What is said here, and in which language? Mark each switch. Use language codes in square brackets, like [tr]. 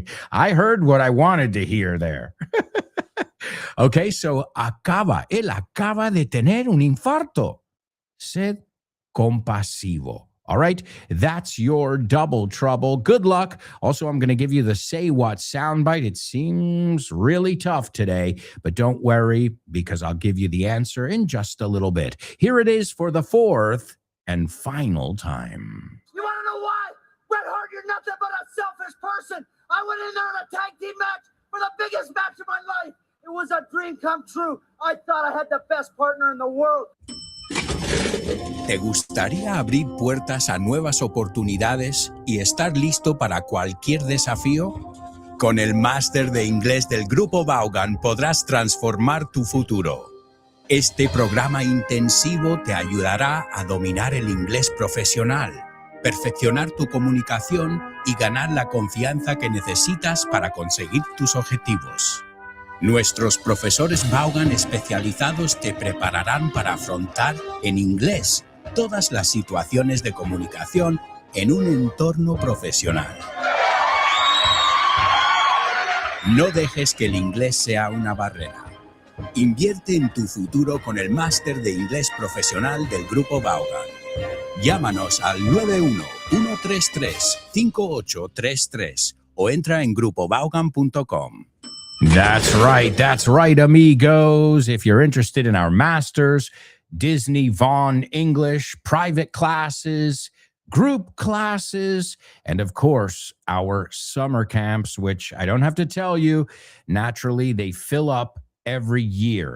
[en] I heard what I wanted to hear there. Okay, so [es] él acaba de tener un infarto. Sed compasivo. [en] All right, that's your double trouble. Good luck. Also, I'm going to give you the Say What soundbite. It seems really tough today, but don't worry because I'll give you the answer in just a little bit. Here it is for the fourth and final time. You want to know why? Bret Hart, you're nothing but a selfish person. I went in there in a tag team match for the biggest match of my life. It was a dream come true. I thought I had the best partner in the world. [es] ¿Te gustaría abrir puertas a nuevas oportunidades y estar listo para cualquier desafío? Con el máster de inglés del Grupo Vaughan podrás transformar tu futuro. Este programa intensivo te ayudará a dominar el inglés profesional, perfeccionar tu comunicación y ganar la confianza que necesitas para conseguir tus objetivos. Nuestros profesores Vaughan especializados te prepararán para afrontar en inglés todas las situaciones de comunicación en un entorno profesional. No dejes que el inglés sea una barrera. Invierte en tu futuro con el máster de inglés profesional del Grupo Vaughan. Llámanos al 91-133-5833 o entra en grupovaughan.com. [en] That's right, amigos. If you're interested in our masters, Disney Vaughn English, private classes, group classes, and of course, our summer camps, which I don't have to tell you, naturally, they fill up every year.